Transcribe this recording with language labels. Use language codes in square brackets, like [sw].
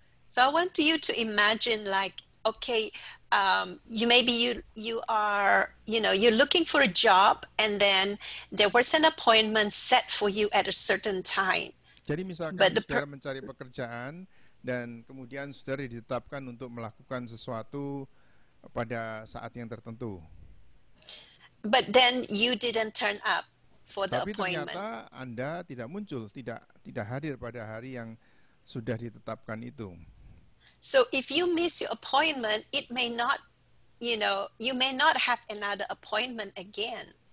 [en] So I want you to imagine, like, okay, you are, you're looking for a job, and then there was an appointment set for you at a certain time. [id] Jadi misalkan saudara mencari pekerjaan dan kemudian saudara ditetapkan untuk melakukan sesuatu pada saat yang tertentu. [en] But then you didn't turn up for the appointment. [id] Tapi ternyata Anda tidak muncul, tidak hadir pada hari yang sudah ditetapkan itu. [en] So if you miss your appointment, it may not, you may not have another appointment again.